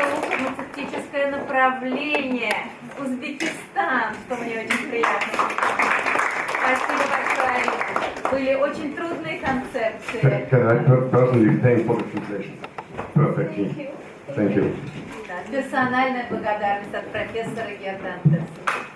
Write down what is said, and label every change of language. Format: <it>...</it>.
<ru>Фармацевтическое направление, Узбекистан, что мне очень приятно. Спасибо большое, Алина. Были очень трудные концепции.</ru> <en>Can I personally thank for the translation? Perfect. Thank you.</en> <ru>Персональная благодарность от профессора Герда Антеса.</ru>